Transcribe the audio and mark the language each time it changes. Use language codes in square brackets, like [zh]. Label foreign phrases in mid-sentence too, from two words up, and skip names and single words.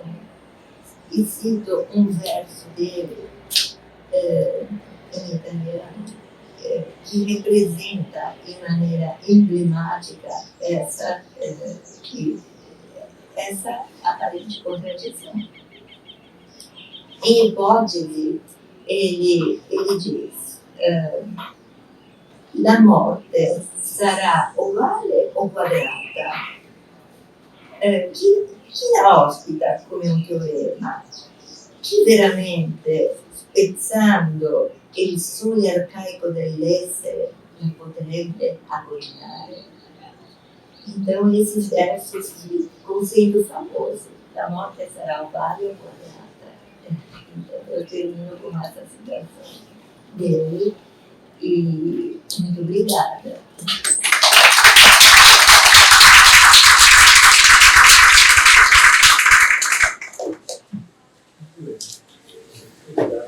[pt] E cito um verso dele, em italiano, que representa de maneira emblemática essa aparente contradição. Em Hipótese, ele diz: [it] la morte sarà ovale o quadrata? Chi la ospita come un teorema? Chi veramente, spezzando il sogno arcaico dell'essere, la potrebbe agognare? [pt] Então, esses versos ficam sendo famosos. A morte será ovale ou quadrata? Então, eu termino com essa citação dele e muito obrigada. Obrigado.